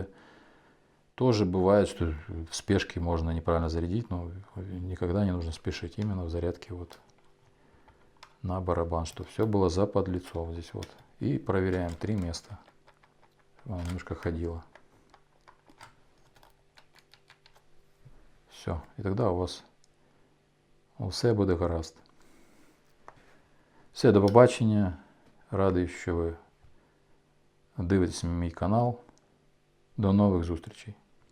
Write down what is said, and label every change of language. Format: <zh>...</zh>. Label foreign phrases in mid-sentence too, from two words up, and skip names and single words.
<ru>Тоже бывает, что в спешке можно неправильно зарядить, но никогда не нужно спешить. Именно в зарядке вот на барабан, чтобы все было за подлицо вот здесь вот. И проверяем 3 места. Она немножко ходила. Все.</ru> <uk>І тоді у вас все буде гаразд. Все, до побачення. Радий, що ви дивитесь мій канал. До нових зустрічей.</uk>